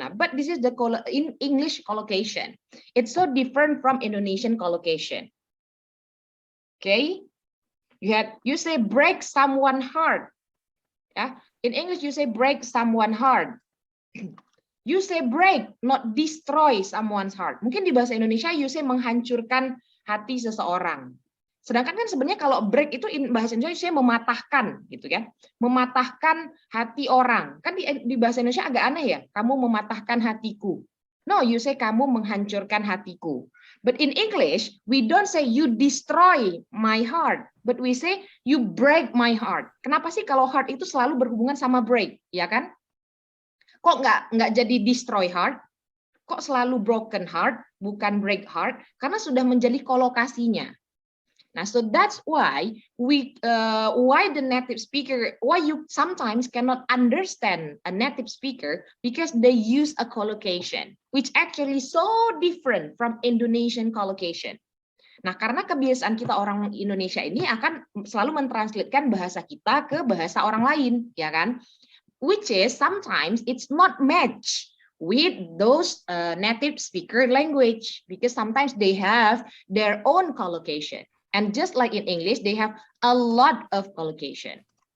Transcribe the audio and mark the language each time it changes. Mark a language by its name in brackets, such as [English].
[English] Nah, but this is the in English collocation. It's so different from Indonesian collocation. Okay? You say break someone heart. Ya, in English you say break someone heart. You say break, not destroy someone's heart. [Indonesian] Mungkin di bahasa Indonesia [English] you say [Indonesian] menghancurkan hati seseorang. Sedangkan kan sebenarnya kalau break itu in bahasa Indonesia mematahkan gitu kan. Mematahkan hati orang. Kan di bahasa Indonesia agak aneh ya. Kamu mematahkan hatiku. [English] No, you say [Indonesian] kamu menghancurkan hatiku. [English] But in English, we don't say you destroy my heart, but we say you break my heart. [Indonesian] Kenapa sih kalau heart itu selalu berhubungan sama break, ya kan? Kok nggak jadi destroy heart? Kok selalu broken heart, bukan break heart? Karena sudah menjadi kolokasinya. [English] Nah, so that's why why the native speaker, why you sometimes cannot understand a native speaker because they use a collocation, which actually so different from Indonesian collocation. [Indonesian] Nah, karena kebiasaan kita orang Indonesia ini akan selalu mentranslatekan bahasa kita ke bahasa orang lain, ya kan? [English] Which is sometimes it's not match with those native speaker language because sometimes they have their own collocation. And just like in English, they have a lot of collocation.